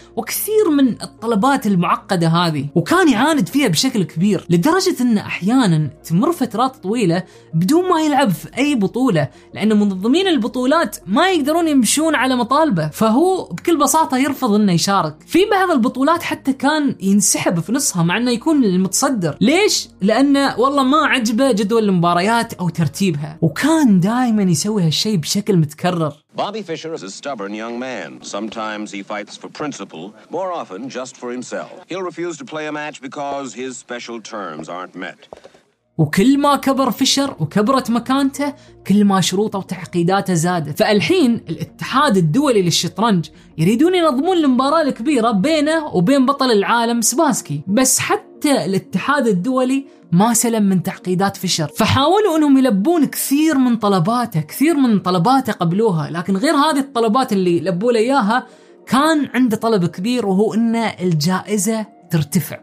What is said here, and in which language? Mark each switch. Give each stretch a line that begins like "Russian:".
Arabic: وكثير من الطلبات المعقدة هذه، وكان يعاند فيها بشكل كبير، لدرجة ان احيانا تمر فترات طويلة بدون ما يلعب في اي بطولة، لان منظمين البطولات ما يقدرون يمشون على مطالبه، فهو بكل بساطة يرفض انه يشارك في بعض البطولات، حتى كان ينسحب في نصها مع انه يكون المتصدر. ليش؟ لانه والله ما عجبه جدول المباريات او ترتيبها، وكان دائما يسوي هالشيء بشكل متكرر.
English: Bobby Fischer is a stubborn young man. Sometimes he fights for principle, more often just for himself. He'll refuse to play a match because his special terms aren't met.
Arabic: وكل ما كبر فيشر وكبرت مكانته كل ما شروطه وتعقيداته زادت، فالحين الاتحاد الدولي للشطرنج يريدون ينظمون المباراة الكبيرة بينه وبين بطل العالم سباسكي، بس حتى الاتحاد الدولي ما سلم من تعقيدات فيشر، فحاولوا انهم يلبون كثير من طلباته، كثير من طلباته قبلوها، لكن غير هذه الطلبات اللي لبوا لياها كان عنده طلب كبير، وهو ان الجائزة ترتفع.